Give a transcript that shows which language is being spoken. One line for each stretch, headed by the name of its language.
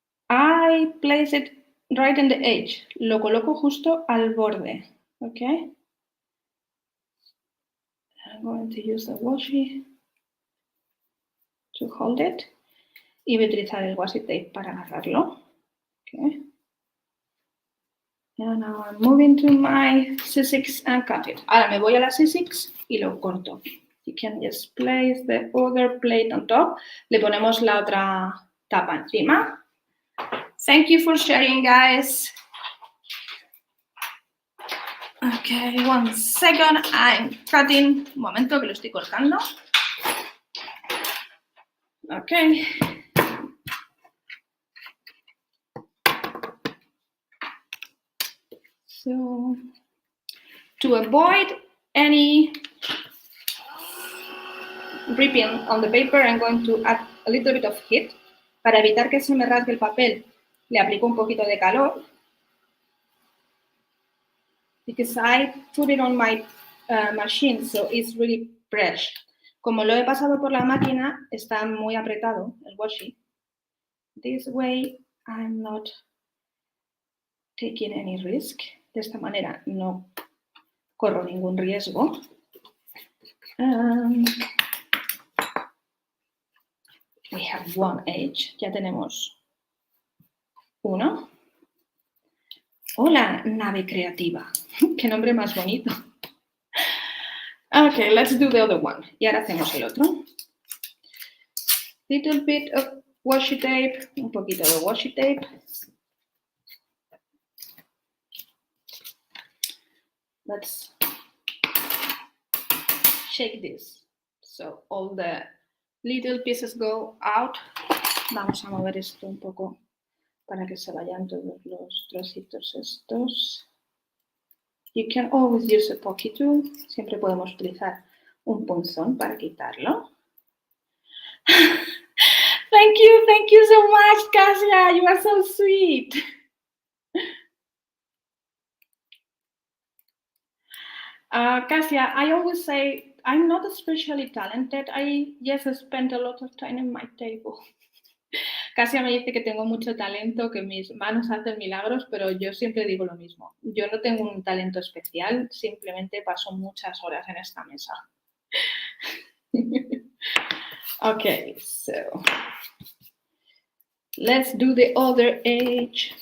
English: I place it right in the edge.
Spanish: Lo coloco justo al borde.
English: Okay. I'm going to use the washi to hold it.
Spanish: Y voy a utilizar el washi tape para agarrarlo.
English: Okay. And now I'm moving to my C6 and cut it.
Spanish: Ahora me voy a la C6 y lo corto.
English: You can just place the other plate on top.
Spanish: Le ponemos la otra tapa encima.
English: Thank you for sharing, guys. Okay, 1 second. I'm cutting.
Spanish: Un momento que lo estoy cortando.
English: Okay. So, to avoid any ripping on the paper, I'm going to add a little bit of heat.
Spanish: Para evitar que se me rasgue el papel, le aplico un poquito de calor.
English: Because I put it on my machine, so it's really fresh.
Spanish: Como lo he pasado por la máquina, está muy apretado el washi.
English: This way, I'm not taking any risk.
Spanish: De esta manera no corro ningún riesgo.
English: We have one edge.
Spanish: Ya tenemos uno. Hola, nave creativa. Qué nombre más bonito.
English: Okay, let's do the other one.
Spanish: Y ahora hacemos el otro.
English: Little bit of washi tape.
Spanish: Un poquito de washi tape.
English: Let's shake this. So all the little pieces go out.
Spanish: Vamos a mover esto un poco para que se vayan todos los trocitos estos.
English: You can always use a pocky tool.
Spanish: Siempre podemos utilizar un punzón para quitarlo.
English: Thank you so much, Kasia. You are so sweet. Kasia, I always say I'm not especially talented. I just spent a lot of time in my table.
Spanish: Kasia me dice que tengo mucho talento, que mis manos hacen milagros, pero yo siempre digo lo mismo. Yo no tengo un talento especial, simplemente paso muchas horas en esta mesa.
English: Okay, so let's do the other edge.